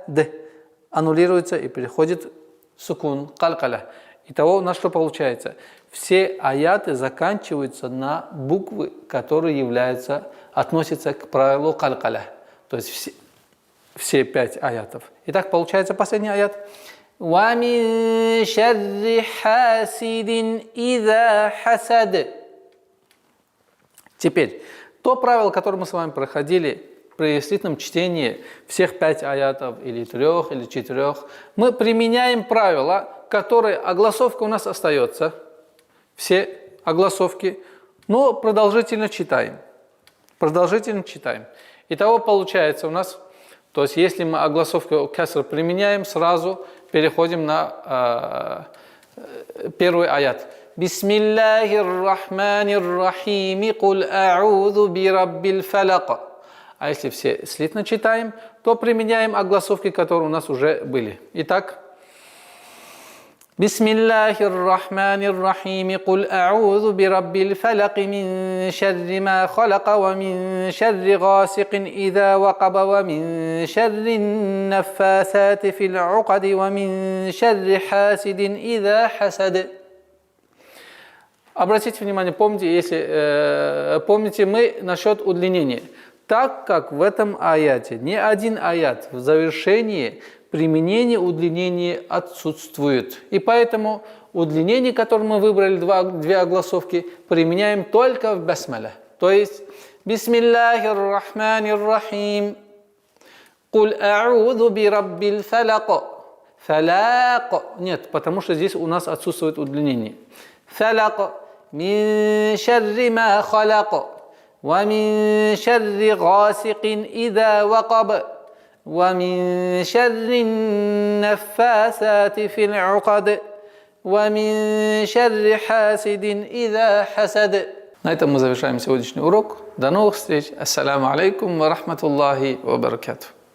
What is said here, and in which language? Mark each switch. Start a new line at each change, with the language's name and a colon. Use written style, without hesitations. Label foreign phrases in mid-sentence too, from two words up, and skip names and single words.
Russian: Аннулируется и переходит в сукун, калькаля. Итого у нас что получается? Все аяты заканчиваются на буквы, которые относятся к правилу калькаля. То есть все 5 аятов. Итак, получается последний аят.
Arabic: وَمِن شَرِّ حَاسِدٍ إِذَا حَسَدَ.
Russian: Теперь, то правило, которое мы с вами проходили при слитном чтении всех 5 аятов, или 3, или 4, мы применяем правило, которое огласовка у нас остается, все огласовки, но продолжительно читаем. Продолжительно читаем. Итого получается у нас, то есть если мы огласовку кеср применяем, сразу переходим на первый аят.
Arabic: بسم الله الرحمن الرحيم قل أعوذ برب الفلق.
Russian: А если все слитно читаем, то применяем огласовки, которые у нас уже были. Итак,
Arabic: بسم الله الرحمن الرحيم قل أعوذ برب الفلق من شر ما خلق, ومن شر غاسق إذا وقب ومن شر النفاثات في العقد ومن شر حاسد إذا حسد.
Russian: Обратите внимание, помните мы насчет удлинения. Так как в этом аяте ни один аят в завершении применение удлинения отсутствует. И поэтому удлинение, которое мы выбрали, две огласовки, применяем только в басмале. То есть,
Arabic: بسم الله الرحمن الرحيم. قل أعوذ برب الفلق. Фалак.
Russian: Нет, потому что здесь у нас отсутствует удлинение.
Arabic: الفلق من شر ما خلق. ومن شر غاسق إذا وقب. ومن شر النفاثات في العقد. ومن شر حاسد إذا حسد.
Russian: На этом мы завершаем сегодняшний урок. До новых встреч.
Arabic: السلام عليكم ورحمة الله وبركاته.